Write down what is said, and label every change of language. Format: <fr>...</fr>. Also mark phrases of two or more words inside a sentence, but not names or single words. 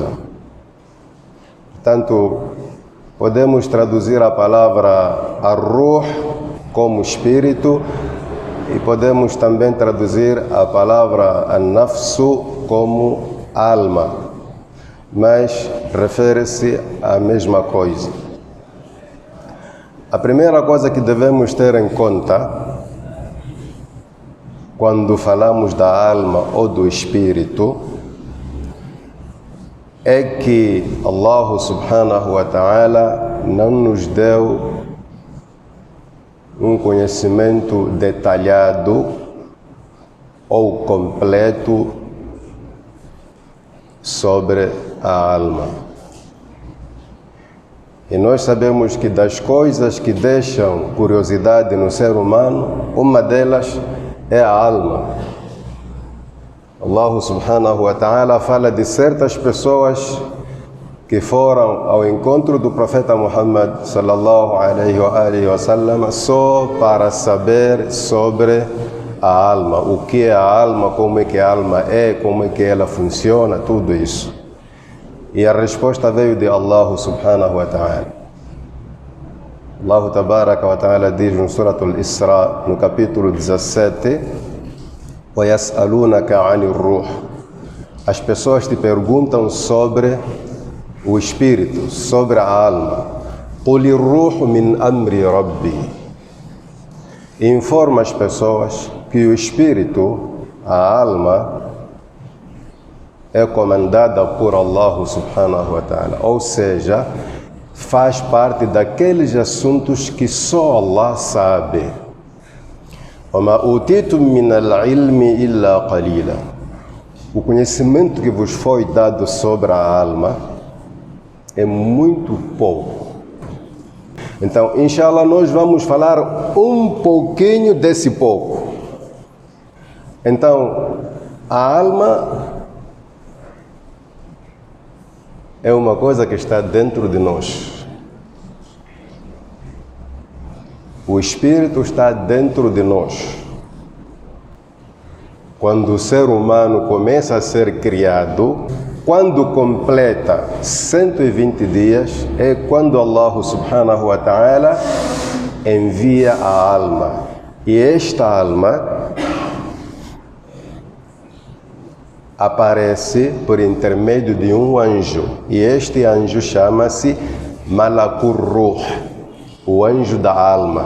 <pt>Portanto, podemos traduzir a palavra ar-ruh como espírito e podemos também traduzir a palavra an-nafsu como alma, mas refere-se à mesma coisa. A primeira coisa que devemos ter em conta quando falamos da alma ou do espírito é que Allah</pt> <ar>سبحانه وتعالى</ar> <pt>não nos deu um conhecimento detalhado ou completo sobre a alma. E nós sabemos que das coisas que deixam curiosidade no ser humano, uma delas é a alma. Allah</pt> <ar>سبحانه وتعالى</ar> <pt>fala de certas pessoas que foram ao encontro do profeta Muhammad</pt> <ar>صلى الله عليه وآله وسلم</ar> <pt>só para saber sobre a alma, o que é a alma, como é que a alma é, como é que ela funciona, tudo isso. E a resposta veio de Allah</pt> <ar>سبحانه وتعالى.</ar> <pt>Allah</pt> <ar>تبارك وتعالى</ar> <pt>diz no Surat al-Isra, no capítulo 17:</pt> <ar>وَيَسْأَلُونَكَ عَنِ الرُّوحِ.</ar> <pt>As pessoas te perguntam sobre o espírito, sobre a alma.</pt> <ar>قُلِ الرُّوحُ مِنْ أَمْرِ رَبِّي.</ar> <pt>Informa as pessoas que o espírito, a alma, é comandada por Allah</pt> <ar>سبحانه وتعالى,</ar> <pt>ou seja, faz parte daqueles assuntos que só Allah sabe.</pt> <ar>وَمَا أُوتِيتُم مِّنَ الْعِلْمِ إِلَّا قَلِيلًا.</ar> <pt>O conhecimento que vos foi dado sobre a alma é muito pouco. Então, inshallah, nós vamos falar um pouquinho desse pouco. Então, a alma é uma coisa que está dentro de nós. O espírito está dentro de nós. Quando o ser humano começa a ser criado, quando completa 120 dias, é quando Allah</pt> <ar>سبحانه وتعالى</ar> <pt>envia a alma. E esta alma aparece por intermédio de um anjo. E este anjo chama-se Malakur Ruh, o anjo da alma.</pt>